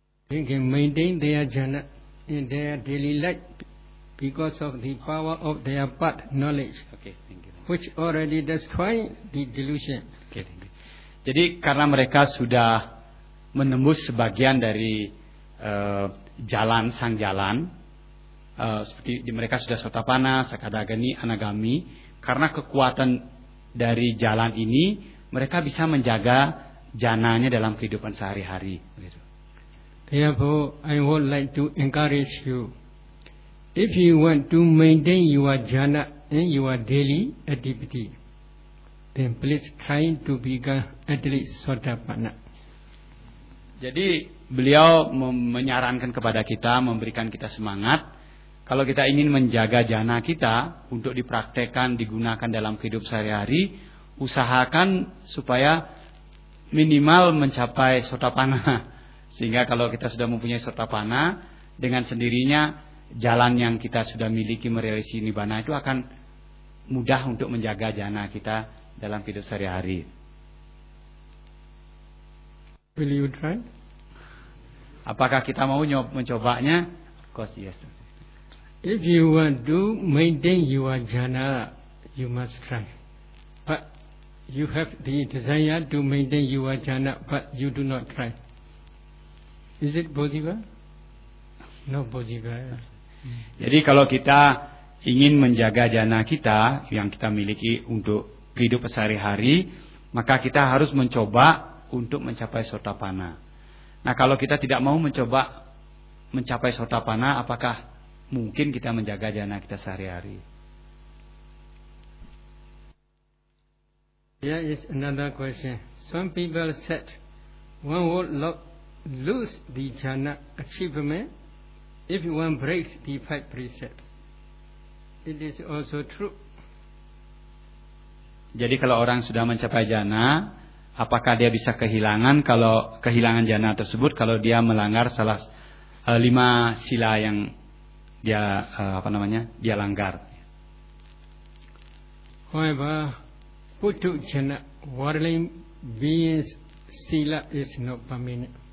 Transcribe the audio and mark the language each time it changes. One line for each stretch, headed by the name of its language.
English: They can maintain their jhana in their daily life because of the power of their but knowledge. Okay, thank you. Which already destroyed the delusion. Okay, thank you.
Indonesian: Jadi karena mereka sudah menembus sebagian dari jalan sang jalan, seperti di mereka sudah sotapana, sakadagani, anagami, karena kekuatan dari jalan ini mereka bisa menjaga jananya dalam kehidupan sehari-hari.
English: Therefore, I would like to encourage you, if you want to maintain your jhana in your daily activity, then please try to become at least sotapana.
Indonesian: Jadi beliau menyarankan kepada kita, memberikan kita semangat, kalau kita ingin menjaga jhana kita untuk dipraktekkan, digunakan dalam kehidupan sehari-hari, usahakan supaya minimal mencapai sotapana. Sehingga kalau kita sudah mempunyai sotapana, dengan sendirinya jalan yang kita sudah miliki merealisasi nibbana itu akan mudah untuk menjaga jhana kita dalam kehidupan sehari-hari.
English: Will you try?
Indonesian: Apakah kita mau mencobanya?
English: Of course, yes. If you want to maintain your jhana, you must try. But you have the desire to maintain your jhana, but you do not try. Is it possible? No possible.
Indonesian: Jadi kalau kita ingin menjaga jhana kita yang kita miliki untuk hidup sehari-hari, maka kita harus mencoba untuk mencapai sotapana. Nah, kalau kita tidak mau mencoba mencapai sotapana, apakah mungkin kita menjaga jhana kita sehari-hari?
English: There is another question. Some people said one would lose the jhana achievement if one breaks the five precepts. It is also true.
Indonesian: Jadi kalau orang sudah mencapai jhana, apakah dia bisa kehilangan kalau kehilangan jhana tersebut kalau dia melanggar salah lima sila yang dia dia langgar?
English: However, putu jhana whirling beings sila is not permanent.